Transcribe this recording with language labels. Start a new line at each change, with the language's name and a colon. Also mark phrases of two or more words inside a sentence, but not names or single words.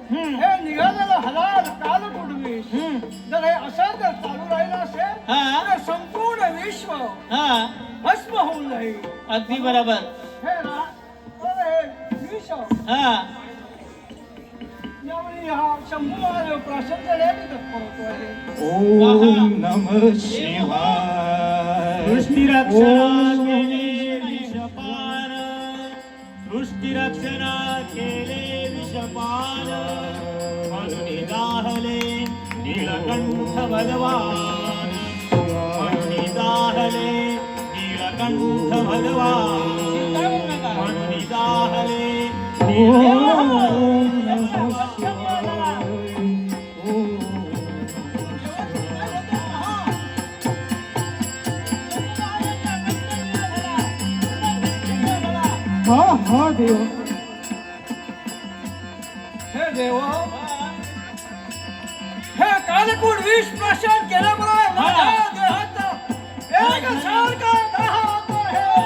Marathi: हे निघालेलं हलाल काल कुडवीस जर हे असं जर चालू राहिलं असेल हा. तर संपूर्ण विश्व हा भस्म होऊन जाईल. अगदी बरोबर. हे हे विश्व हा यावेळी हा शंभू महादेव प्राशन करण्याची तत्पर होतो आहे.
Sanskrit: ओम नमः शिवाय.
Marathi: सृष्टी रक्षणा केले विषपान, सृष्टी रक्षणा केले विषपान, म्हणून दाहले नीलकंठ भगवान, म्हणून दाहले नीलकंठ भगवान, म्हणून दाहले
Sanskrit: ओम नमः शिवाय.
Marathi: हा हा देव. हे देव हे कालकूट विष प्राशन केल्यामुळे माझ्या देहात एक सारखा दाह होतो आहे.